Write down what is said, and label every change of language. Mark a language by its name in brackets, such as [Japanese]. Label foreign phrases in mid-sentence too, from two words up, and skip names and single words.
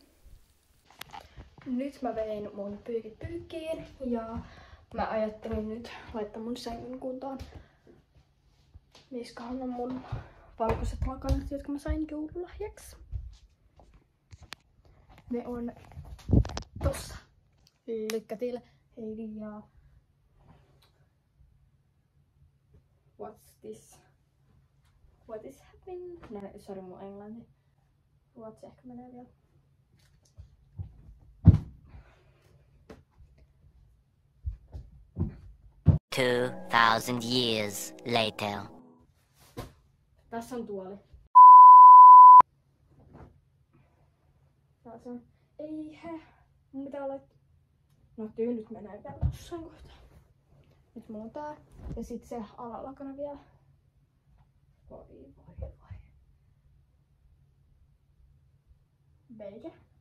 [Finnish] Nyt mä vein mun pyykit pyykkiin ja mä ajattelin nyt laittaa mun sängyn kuntoon. Niissähän on mun valkoiset lakanat, jotka mä sain joululahjaksi. Ne on tossa. Lykkätillä. Heidi ja... [English] What's this? What is happening? [Finnish] No, sorry mun englanti. Ruotsi ehkä menee vielä. [English] Two 2,000 years later. [Finnish] Tässä on tuoli. Tässä on... Ei he. Mun pitää laittaa... No tyynyt menee vielä jossain kohtaa. Nyt mulla on tää. Ja sit se alalakana vielä. Voi. Beike.